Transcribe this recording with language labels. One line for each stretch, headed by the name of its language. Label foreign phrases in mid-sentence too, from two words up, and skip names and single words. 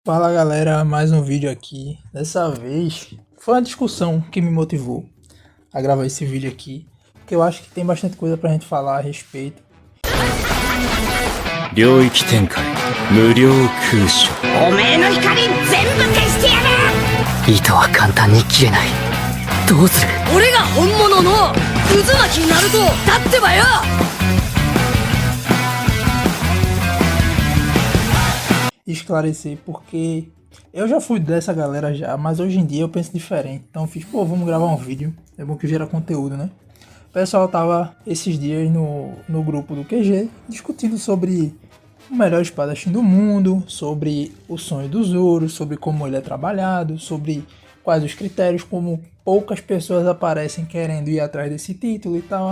Portuguese: Fala galera, mais um vídeo aqui. Dessa vez foi uma discussão que me motivou a gravar esse vídeo aqui, porque eu acho que tem bastante coisa pra gente falar a respeito.
Japanese: 領域展開無料空所おめえの光全部消してやる。糸は簡単に切れない。どうする？俺が本物の渦巻きナルトだってばよ。
Portuguese: Esclarecer porque eu já fui dessa galera já, mas hoje em dia eu penso diferente. Então eu fiz, vamos gravar um vídeo. É bom que gera conteúdo, né? O pessoal tava esses dias no grupo do QG discutindo sobre o melhor espadachim do mundo, sobre o sonho do Zoro, sobre como ele é trabalhado, sobre quais os critérios, como poucas pessoas aparecem querendo ir atrás desse título e tal.